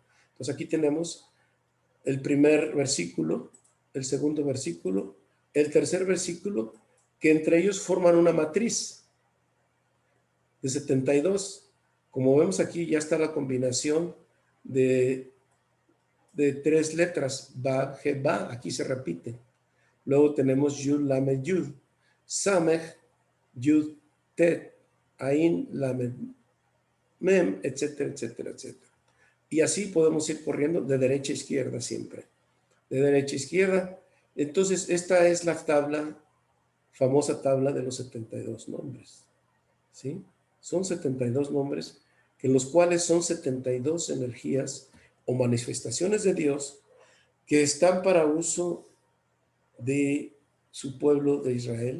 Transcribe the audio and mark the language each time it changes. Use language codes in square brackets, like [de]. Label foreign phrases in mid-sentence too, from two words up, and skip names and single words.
[es] Entonces aquí tenemos el primer versículo, el segundo versículo, el tercer versículo, que entre ellos forman una matriz de 72. Como vemos aquí, ya está la combinación de tres letras, Ba, He, Ba, aquí se repite. Luego tenemos Yud, Lamed, Yud, Samech, Yud, Tet, Ain, Lamed, Mem, etcétera, etcétera, etcétera. Y así podemos ir corriendo de derecha a izquierda siempre. De derecha a izquierda. Entonces, esta es la famosa tabla de los 72 nombres. ¿Sí? Son 72 nombres, en los cuales son 72 energías o manifestaciones de Dios que están para uso de su pueblo de Israel.